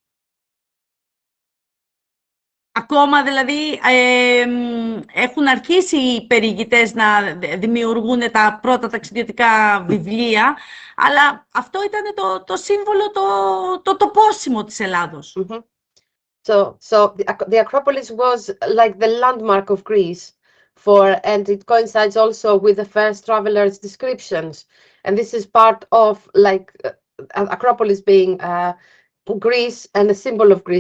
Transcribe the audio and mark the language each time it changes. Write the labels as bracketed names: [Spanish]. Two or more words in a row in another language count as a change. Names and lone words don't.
[Greek] Ακόμα δηλαδή έχουν αρχίσει οι περιηγητές να δημιουργούν τα πρώτα ταξιδιωτικά βιβλία, αλλά αυτό ήταν το σύμβολο, το τοπόσιμο της Ελλάδος. [English] So the Acropolis was like the landmark of Greece, and it coincides also with the first travelers' descriptions. And this is part of like Acropolis being Greece and a symbol of Greece.